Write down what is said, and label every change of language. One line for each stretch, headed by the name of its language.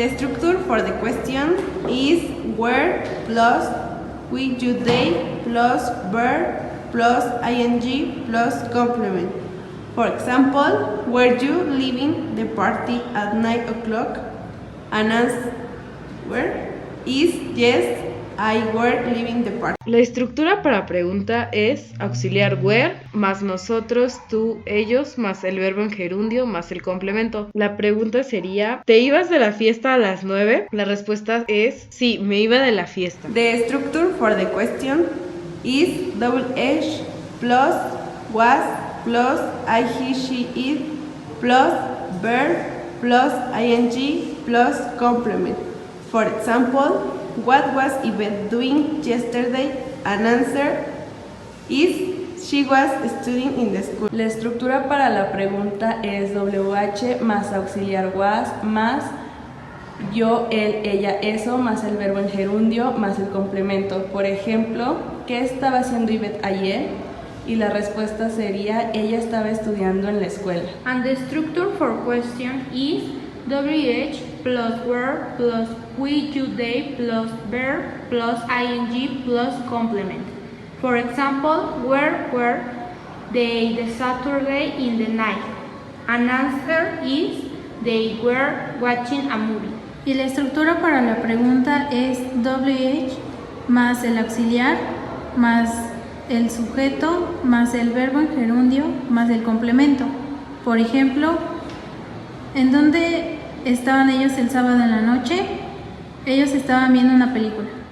English: The structure for the question is were plus we, you, they plus verb plus ing plus complement. For example, were you leaving the party at 9 o'clock? An answer is yes, I were leaving the party.
Spanish: La estructura para pregunta es auxiliar were, más nosotros, tú, ellos, más el verbo en gerundio, más el complemento. La pregunta sería, ¿te ibas de la fiesta a las 9? La respuesta es sí, me iba de la fiesta.
English: The structure for the question is double H plus was plus I, he, she, it plus verb plus ing plus complement. For example, what was Yvette doing yesterday? An answer is she was studying in the school.
Spanish: La estructura para la pregunta es WH más auxiliar was más yo, él, ella, eso, más el verbo en gerundio, más el complemento. Por ejemplo, ¿qué estaba haciendo Yvette ayer? Y la respuesta sería, ella estaba estudiando en la escuela.
English: And the structure for question is WH plus were plus we, you, they plus verb plus ing plus complement. For example, where were they the Saturday in the night? An answer is they were watching a movie.
Spanish: Y la estructura para la pregunta es WH más el auxiliar más el sujeto más el verbo en gerundio más el complemento. Por ejemplo, ¿en dónde estaban ellos el sábado en la noche? Ellos estaban viendo una película.